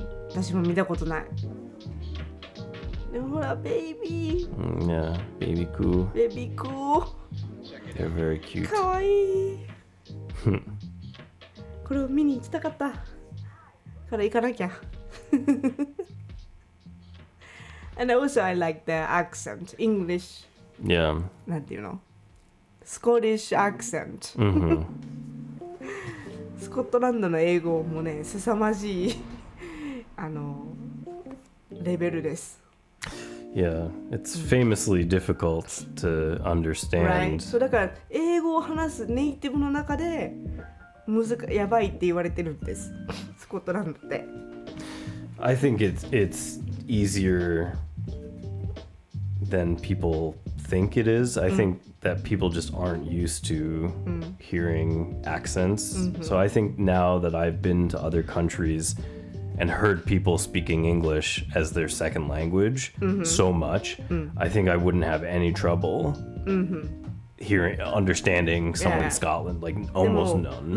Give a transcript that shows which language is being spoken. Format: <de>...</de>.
<ja>私も見たことない。でもほら、ベイビー。</ja> <en>Yeah, baby coo.</en> <ja>ベビークー。</ja> <en>They're very cute.</en> <ja>かわいい。これを見に行きたかった。から行かなきゃ。</ja> <en>And also I like the accent, English. Yeah.</en> <ja>なんていうの</ja> <en>Scottish accent.</en> <ja>スコットランドの英語もね、凄まじいレベルです。</ja> <en>Yeah, it's famously difficult to understand. Right.</en> <ja>そうだから英語を話すネイティブの中でやばいって言われてるんです。スコットランドって。</ja> <en>I think it's easier than people think it is. I think that people just aren't used to hearing accents. So I think now that I've been to other countries and heard people speaking English as their second language so much, I think I wouldn't have any trouble understanding someone in Scotland, like almost none.</en>